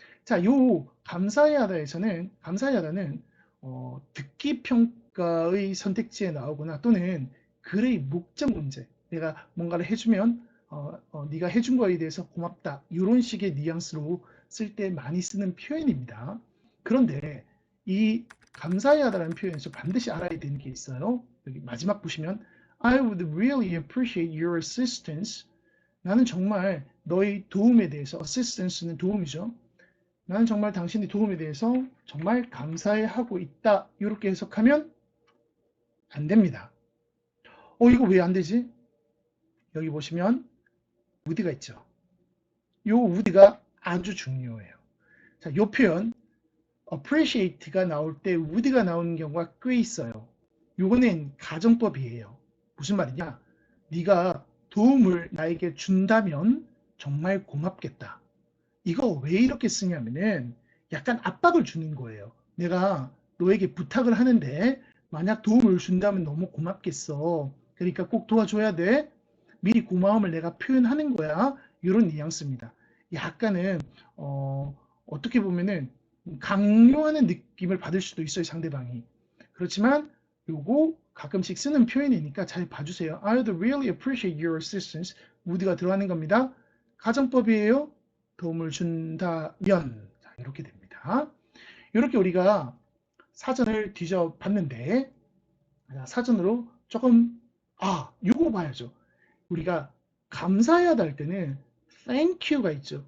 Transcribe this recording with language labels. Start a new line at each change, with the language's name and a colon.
Korean: 자, 요 감사해하다는 듣기 평가의 선택지에 나오거나 또는 글의 목적 문제. 내가 뭔가를 해주면 네가 해준 거에 대해서 고맙다. 이런 식의 뉘앙스로 쓸 때 많이 쓰는 표현입니다. 그런데 이 감사해하다라는 표현에서 반드시 알아야 되는 게 있어요. 여기 마지막 보시면
English: I would really appreciate your assistance.
Korean: 나는 정말 너의 도움에 대해서 assistance는 도움이죠. 나는 정말 당신의 도움에 대해서 정말 감사해하고 있다. 이렇게 해석하면 안 됩니다. 이거 왜 안 되지? 여기 보시면 would가 있죠. 이 would가 아주 중요해요. 자, 이 표현 appreciate가 나올 때 would가 나오는 경우가 꽤 있어요. 이거는 가정법이에요. 무슨 말이냐? 네가 도움을 나에게 준다면 정말 고맙겠다. 이거 왜 이렇게 쓰냐면은 약간 압박을 주는 거예요. 내가 너에게 부탁을 하는데 만약 도움을 준다면 너무 고맙겠어. 그러니까 꼭 도와줘야 돼. 미리 고마움을 내가 표현하는 거야. 이런 뉘앙스입니다. 약간은 어떻게 보면은 강요하는 느낌을 받을 수도 있어요, 상대방이. 그렇지만 요거 가끔씩 쓰는 표현이니까 잘 봐주세요.
English: I'd really appreciate your assistance.
Korean: would가 들어가는 겁니다. 가정법이에요. 도움을 준다면. 자, 이렇게 됩니다. 이렇게 우리가 사전을 뒤져봤는데 사전으로 조금 요거 봐야죠. 우리가 감사해야다 할 때는 thank you가 있죠.